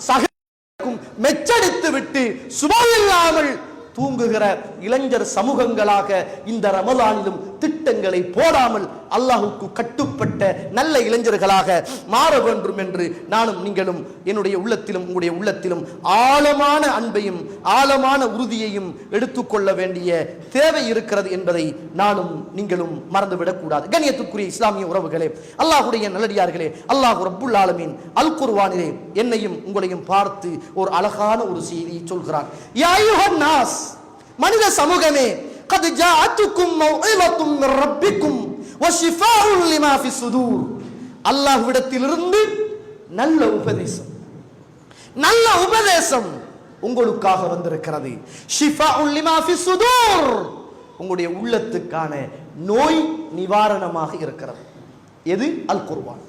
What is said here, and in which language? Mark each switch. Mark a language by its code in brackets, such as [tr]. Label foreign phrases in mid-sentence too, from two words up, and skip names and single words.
[ta] மெச்சடித்து விட்டு சுபமில்லாமல் தூங்குகிற இளைஞர் சமூகங்களாக இந்த ரமலானிலும் திட்டங்களை போடாமல் அல்லாஹுக்கு கட்டுப்பட்ட நல்ல இளைஞர்களாக மாற வேண்டும் என்று நானும் நீங்களும் என்னுடைய உள்ளத்திலும் உங்களுடைய உள்ளத்திலும் ஆழமான அன்பையும் ஆழமான உறுதியையும் எடுத்துக்கொள்ள வேண்டிய தேவை இருக்கிறது என்பதை நானும் நீங்களும் மறந்துவிடக் கூடாது. கண்ணியத்துக்குரிய இஸ்லாமிய உறவுகளே, அல்லாஹுடைய நல்லடியார்களே, [ar] الله رب العالمين [ta] அல் குர்ஆனிலே என்னையும் உங்களையும் பார்த்து ஒரு அழகான ஒரு செய்தியை சொல்கிறார். [ar] يا أيها الناس, [ta] மனித சமூகமே, [ar] قد جاءتكم موعظة من ربكم وشفاء لما في الصدور. [ta] அல்லாஹ்விடத்திலிருந்து நல்ல உபதேசம், நல்ல உபதேசம் உங்களுக்காக வந்திருக்கிறது. [ar] شفاء لما في صدور, [ta] உங்களுடைய உள்ளத்துக்கான நோய் நிவாரணமாக இருக்கிறது. எது? அல் குர்ஆன்.